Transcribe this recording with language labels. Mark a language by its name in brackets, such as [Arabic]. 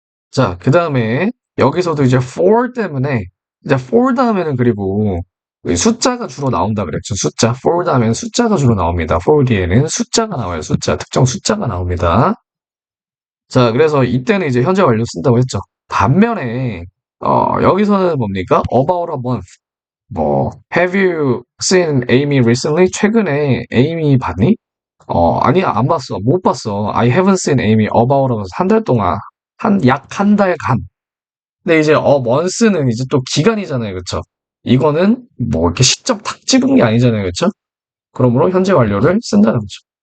[Korean] 자, 그 다음에 여기서도 이제 for 때문에 이제 for 다음에는 그리고 숫자가 주로 나온다 그랬죠. 숫자. for 다음에는 숫자가 주로 나옵니다. for 뒤에는 숫자가 나와요. 숫자. 특정 숫자가 나옵니다. 자, 그래서 이때는 이제 현재 완료 쓴다고 했죠. 반면에 여기서는 뭡니까? [English] about a month. 뭐 have you seen Amy recently? [Korean] 최근에 에이미 봤니? 아니야, 안 봤어. 못 봤어. [English] I haven't seen Amy about [Korean] 한 달 동안 약 한 달간. 근데 이제 months는 이제 또 기간이잖아요. 그쵸? 이거는 뭐 이렇게 시점 탁 찍은 게 아니잖아요. 그쵸? 그러므로 현재 완료를 쓴다는 거죠.